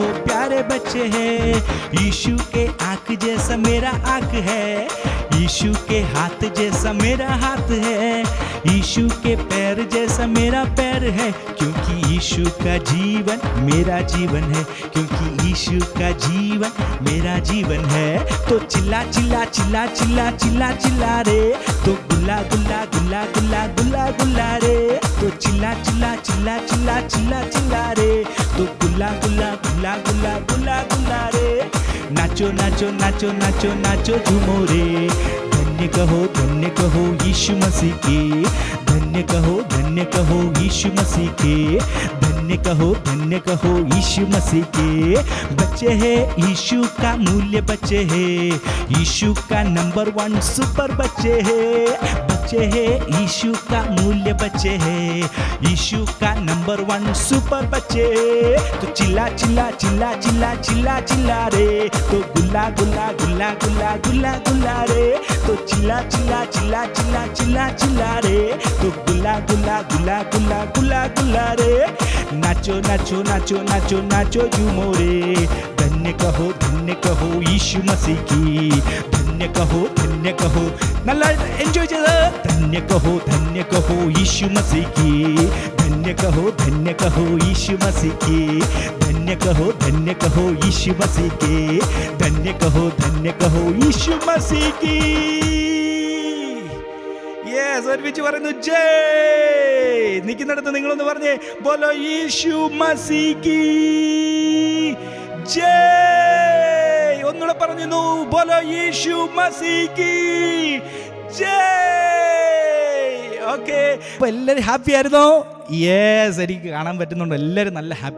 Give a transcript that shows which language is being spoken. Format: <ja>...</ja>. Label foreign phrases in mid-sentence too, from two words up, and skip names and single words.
<hi>प्यारे बच्चे हैं यीशु के आँख जैसा मेरा आँख है यीशु के हाथ जैसा मेरा हाथ है यीशु के पैर जैसा मेरा पैर है क्योंकि यीशु का जीवन मेरा जीवन है क्योंकि यीशु का जीवन मेरा जीवन है तो चिल्ला चिल्ला चिल्ला चिल्ला चिल्ला चिल्ला रे तो गुल्ला गुल्ला गुल्ला गुल्ला गुल्ला गुल्ला रे तो चिल्ला चिल्ला चिल्ला चिल्ला चिल्ला चिल्ला रे तो गुल्ला गुल्ला गुल्ला गुल्ला गुल्ला गुल्ला रे नाचो नाचो नाचो नाचो नाचो झूमो रे धन्य कहो यीशु मसीह की धन्य कहो यीशु मसीह के धन्य कहो यीशु मसीह के बच्चे हैं यीशु का मूल्य बच्चे हैं यीशु का नंबर 1 सुपर बच्चे हैं बच्चे हैं यीशु का मूल्य बच्चे हैं यीशु का नंबर 1 सुपर बच्चे तो चिल्ला चिल्ला चिल्ला चिल्ला चिल्ला चिल्ला रे तो गुल्ला गुल्ला गुल्ला गुल्ला गुल्ला गुल्ला रे तो चिल्ला चिल्ला चिल्ला चिल्ला चिल्ला चिल्ला रे तो गुल्ला गुल्ला गुल्ला गुल्ला गुल्ला गुल्ला रे नाचो नाचो नाचो नाचो नाचो झूमो रे धन्य कहो यीशु मसीह की धन्य कहो</hi> <ml>നല്ല എൻജോയ് ചെയ്ത്</ml> <hi>धन्य कहो यीशु मसीह की धन्य कहो यीशु मसीह की धन्य कहो यीशु मसीह की धन्य कहो यीशु मसीह की</hi> <ml>യെസ് ഒരുമിച്ച് പറയുന്നു ജയ് നിൽക്കുന്നിടത്ത് നിങ്ങളൊന്ന് പറഞ്ഞേ</ml> <hi>बोलो येशु मसीह की</hi> <ml>ജയ് ഒന്നുകൂടെ പറഞ്ഞു</ml> <hi>बोलो येशु मसीह की</hi> <ml>ജയ് ഓക്കെ അപ്പോൾ എല്ലാവരും ഹാപ്പി ആയിരുന്നോ യെസ് എനിക്ക് കാണാൻ പറ്റുന്നുണ്ട് എല്ലാവരും നല്ല ഹാപ്പി</ml>